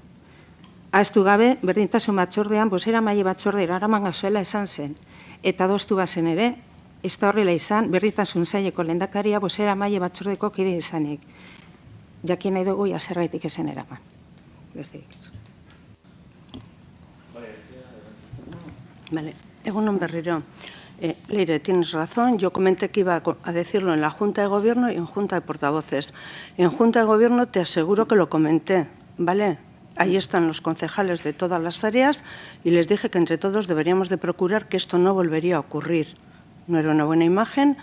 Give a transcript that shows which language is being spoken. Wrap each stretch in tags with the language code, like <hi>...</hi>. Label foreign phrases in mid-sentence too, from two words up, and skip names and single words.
<eu>Ahaztu gabe, berdintasun batzordean, bozeramaile batzordera eraman gazuela esan zen, eta adostu bazen ere, ez da horrela izan, berdintasun saileko lehendakaria bozeramaile batzordeko kide izanik. Jakin nahi dugu zergaitik ezen eraman. Besterik. Vale. Egunon berriro. Leire,</eu> <es>tienes razón. Yo comenté que iba a decirlo en la Junta de Gobierno y en Junta de Portavoces. En Junta de Gobierno te aseguro que lo comenté, ¿vale? Ahí están los concejales de todas las áreas y les dije que entre todos deberíamos de procurar que esto no volvería a ocurrir. No era una buena imagen.</es>